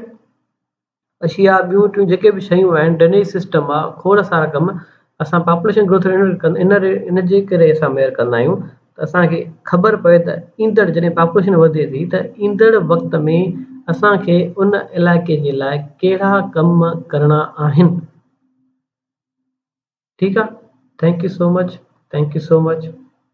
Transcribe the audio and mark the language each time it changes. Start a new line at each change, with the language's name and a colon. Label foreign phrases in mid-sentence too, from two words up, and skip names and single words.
Sindhi: अशिया ॿियूं टियूं जेके बि शयूं आहिनि,
English: drainage system
Sindhi: आहे, खोड़ सारा कम असां
English: population growth
Sindhi: इन जे करे असां मेयर कंदा आहियूं त असांखे ख़बर पए त ईंदड़ जॾहिं पॉपुलेशन वधे थी त ईंदड़ वक़्त में असांखे उन इलाइक़े जे लाइ कहिड़ा कम करणा आहिनि, ठीकु आहे।
English: Thank you so much, thank you so much.